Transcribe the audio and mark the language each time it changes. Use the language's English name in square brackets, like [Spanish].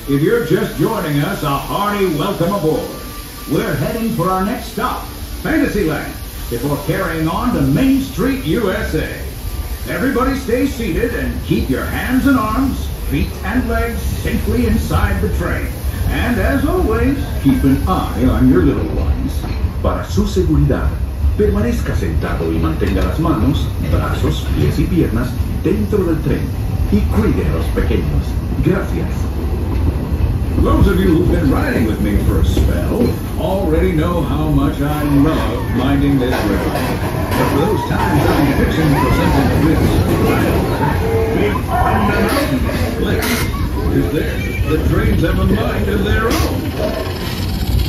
[English] If you're just joining us, a hearty welcome aboard. We're heading for our next stop, Fantasyland, before carrying on to Main Street, USA. Everybody stay seated and keep your hands and arms, feet and legs safely inside the train. And as always, keep an eye on your little ones. [Spanish] Para su seguridad, permanezca sentado y mantenga las manos, brazos, pies y piernas dentro del tren y cuide a los pequeños. Gracias. [English] Those of you who've been riding with me for a spell already know how much I love minding this river. But for those times I'm fixing to present with big thunder mountain splits, because the trains have a mind of their own.